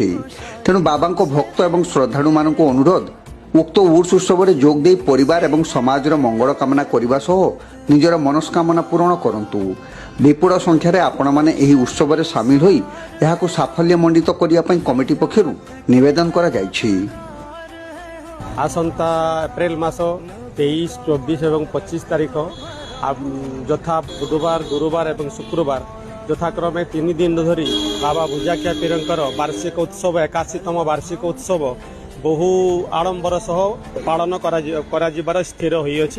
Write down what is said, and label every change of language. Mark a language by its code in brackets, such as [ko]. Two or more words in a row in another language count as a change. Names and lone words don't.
[or] ତେଣୁ ବାବାଙ୍କ ଭକ୍ତ ଏବଂ ଶ୍ରଦ୍ଧାଳୁମାନଙ୍କୁ ଅନୁରୋଧ, ଉକ୍ତ ଉର୍ସ ଉତ୍ସବରେ ଯୋଗ ଦେଇ ପରିବାର ଏବଂ ସମାଜର ମଙ୍ଗଳ କାମନା କରିବା ସହ ନିଜର ମନସ୍କାମନା ପୂରଣ କରନ୍ତୁ। ବିପୁଳ ସଂଖ୍ୟାରେ ଆପଣମାନେ ଏହି ଉତ୍ସବରେ ସାମିଲ ହୋଇ ଏହାକୁ ସାଫଲ୍ୟମଣ୍ଡିତ କରିବା ପାଇଁ କମିଟି ପକ୍ଷରୁ ନିବେଦନ କରାଯାଇଛି। ଆସନ୍ତା ଏପ୍ରିଲ ମାସ 23, 24 ଔର 25 ତାରିଖ ଯଥା ବୁଧବାର, ଗୁରୁବାର ଔର ଶୁକ୍ରବାର ଯଥାକ୍ରମେ 3 ଦିନ ଧରି ବାବା ଭୁଜାଖିଆ ପୀରଙ୍କର ବାର୍ଷିକ ଉତ୍ସବ 81ତମ ବାର୍ଷିକ ଉତ୍ସବ ବହୁ ଆଡ଼ମ୍ବର ସହ ପାଳନ କର ସ୍ଥିର ହୋଇଛି।